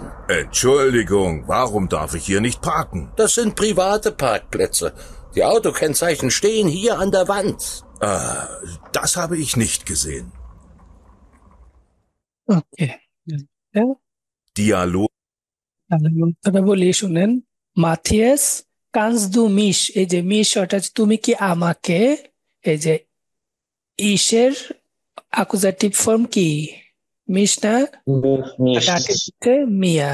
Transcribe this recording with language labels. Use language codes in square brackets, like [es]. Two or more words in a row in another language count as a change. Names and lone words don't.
[de] Entschuldigung, warum darf ich hier nicht parken? Das sind private Parkplätze. Die Autokennzeichen stehen hier an der Wand. Das habe ich nicht gesehen. Okay. Dialog. [bn] উত্তরটা বলি, শুনেন। মাথিয়াস, [de] kannst du mich, [bn] এই যে মিশ ওটা হচ্ছে তুমি কি আমাকে, এই যে ইসের [en] accusative form [bn] কি? মিশ না? মিয়া।